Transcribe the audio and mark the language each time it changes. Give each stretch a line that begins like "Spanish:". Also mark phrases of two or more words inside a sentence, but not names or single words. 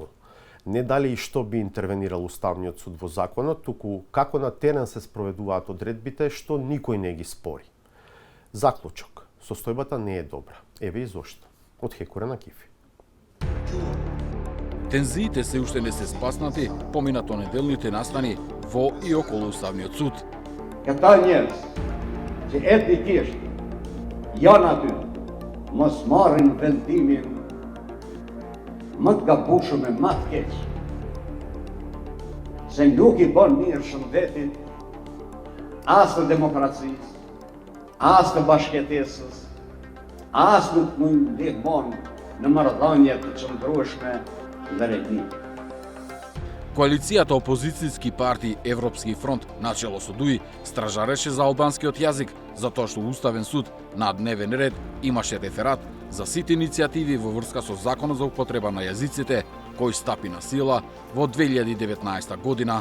Macedonian: Не дали и што би интервенирал Уставниот суд во законот, туку како на терен се спроведуваат одредбите што никој не ги спори. Заклучок. Состојбата не е добра. Еве и зошто. Од Хекуре на Кифи. Тензиите се уште не се спаснати поминато неделните настани во и околу Уставниот суд.
Albanian: Këta njerëz që etnikisht janë aty, mos marrin vendimin më të gabueshëm e më të keq. Se nuk i bën mirë shëndetit, as të demokracisë, as të bashkëtesës, as nuk mund ndihmon në marrëdhënie të qëndrueshme dhe regni.
Macedonian: Коалицијата опозицијски партии Европски фронт начело со ДУИ стражареше за албанскиот јазик затоа што Уставен суд на дневен ред имаше реферат за сите иницијативи во врска со законот за употреба на јазиците кој стапи на сила во 2019 година.